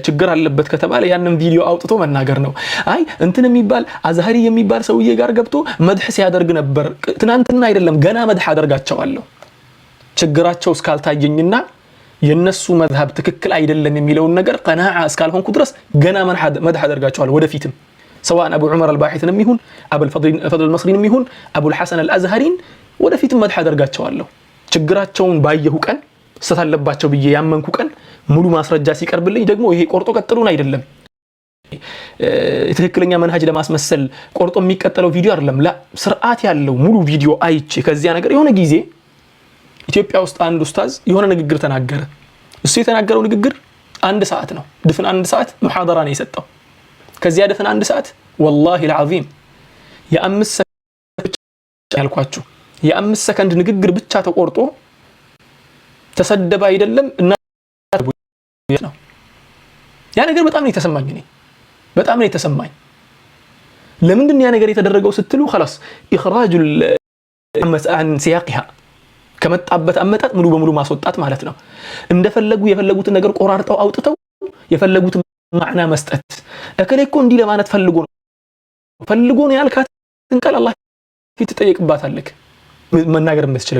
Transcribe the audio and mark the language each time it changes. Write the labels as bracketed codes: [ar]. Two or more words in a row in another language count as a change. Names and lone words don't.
[am] ችግር አለበት ከተባለ ያንን ቪዲዮ አውጥቶ መናገር ነው አይ እንትን የሚባል አዝሃሪ የሚባል ሰውዬ ጋር ገብቶ መድህ ሲያደርግ ነበር ትናንትና አይደለም ገና መድህ አደርጋቸዋለሁ ችግራቸው እስካልታየኝና የነሱ መዝሐብ ትክክል አይደለም የሚለውን ነገር ቀናዓ እስካልሆንኩ ድረስ ገና መድህ አደርጋቸዋለሁ ወደፊትም سواء ابو عمر الباحث የሚሆን ابو الفضل المصري የሚሆን ابو الحسن الازهري ወደፊትም መድህ አደርጋቸዋለሁ ችግራቸውን ባየሁ ቀን ሰታለባቸው ብዬ ያመንኩ ቀን ሙሉ ማስረጃ ሲቀርብልኝ ደግሞ ይሄ ቆርጦ ቀጥሉን አይደለም ትክክለኛ መንሃጅ ለማስመሰል ቆርጦ የሚቀጥለው ቪዲዮ አይደለም ላ ስርዓት ያለው ሙሉ ቪዲዮ አይቼ ከዚያ ነገር የሆነ ጊዜ ኢትዮጵያ ውስጥ አንድ ኡስታዝ የሆነ ንግግር ተናገረ እሱ የተናገረው ንግግር አንድ ሰዓት ነው ድፍን አንድ ሰዓት ሙሐደራ ነው የሰጠው ከዚያ ድፍን አንድ ሰዓት [ar] والله العظيم [am] የአምስት ሰከንድ ያልኳችሁ የአምስት ሰከንድ ንግግር ብቻ ተቆርጦ ተሰደበ አይደለም እና ነው ያ ነገር በጣም ነው የተሰማኝ እኔ በጣም ነው የተሰማኝ ለምንድን ያ ነገር የተደረገው ስትሉ [ar] خلاص اخراج عن سياقها [am] ከመጣበት አመጣጥ ሙሉ በሙሉ ማስወጣት ማለት ነው እንደፈለጉ የፈለጉትን ነገር ቆራርጠው አውጥተው የፈለጉትን ማዕና መስጠት እከሌኮ እንዲ ለማለት ፈልጎ ነው ያልካትን ቃል አላህ ፊት ተጠይቅባታለክ መናገር የምትችለው